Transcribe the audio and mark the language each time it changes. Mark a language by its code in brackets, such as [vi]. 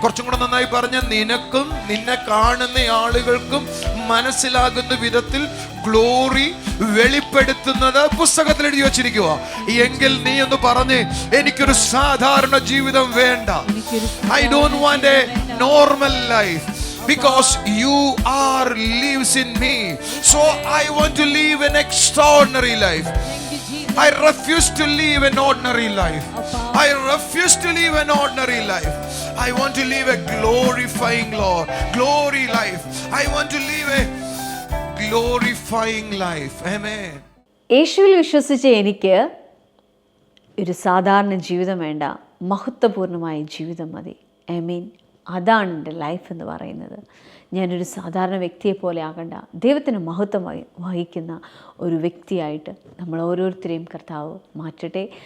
[ml] കുറച്ചും കൂടെ നന്നായി പറഞ്ഞ, നിനക്കും നിന്നെ കാണുന്ന ആളുകൾക്കും മനസ്സിലാകുന്ന വിധത്തിൽ ഗ്ലോറി വെളിപ്പെടുത്തുന്നത് പുസ്തകത്തിൽ എഴുതി വച്ചിരിക്കുക. എങ്കിൽ നീ ഒന്ന് പറഞ്ഞ്, എനിക്കൊരു സാധാരണ ജീവിതം വേണ്ട. [en] I don't want a normal life. Because you are lives in me, so I want to live an extraordinary life. I refuse to live an ordinary life. I refuse to live an ordinary life. I want to live a glorifying Lord, glory life. I want to live a glorifying life. Amen. [ml] യേശുവിൽ വിശ്വസിച്ച എനിക്ക് ഒരു സാധാരണ ജീവിതം വേണ്ട, മഹത്വപൂർണ്ണമായ ജീവിതം മതി. ആമേൻ. അതാണ് എൻ്റെ ലൈഫ് എന്ന് പറയുന്നത്. ഞാനൊരു സാധാരണ വ്യക്തിയെ പോലെ ആകണ്ട, ദൈവത്തിന് മഹത്വം വഹിക്കുന്ന ഒരു വ്യക്തിയായിട്ട് നമ്മൾ ഓരോരുത്തരെയും കർത്താവ് മാറ്റട്ടെ.